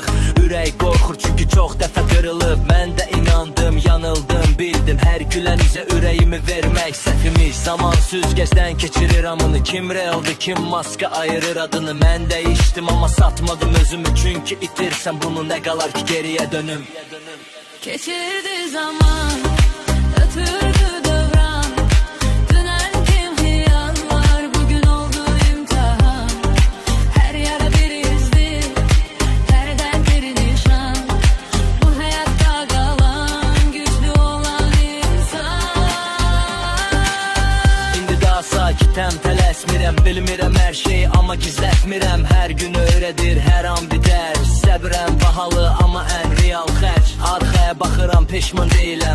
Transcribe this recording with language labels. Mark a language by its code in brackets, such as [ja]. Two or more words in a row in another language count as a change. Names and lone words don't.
[az] Ürək qorxur çünki çox dəfə qırılıb. Mən də inandım, yanıldım, bildim. Hər gülənizə ürəyimi vermək səhvimiz. Zaman süzgəcdən keçirir amını. Kim realdır, kim maska ayırır adını. Mən dəyişdim amma satmadım özümü. Çünki itirsəm bunu nə qalar ki geriyə dönüm. [tr] Geçirdi zaman, ötürdü devran. Dünen kim hıyarlar, bugün oldu imtihan. Her yara bir izdi, her dert bir nişan. Bu hayatta kalan, güçlü olan insan. [az] İndi daha sakitəm, tələsmirəm. Bilmirəm hər şeyi amma gizlətmirəm. Hər gün öyrədir, hər an bir dərs. Səbrəm bahalı amma ən real xərc. Arxaya baxıram, peşman deyiləm.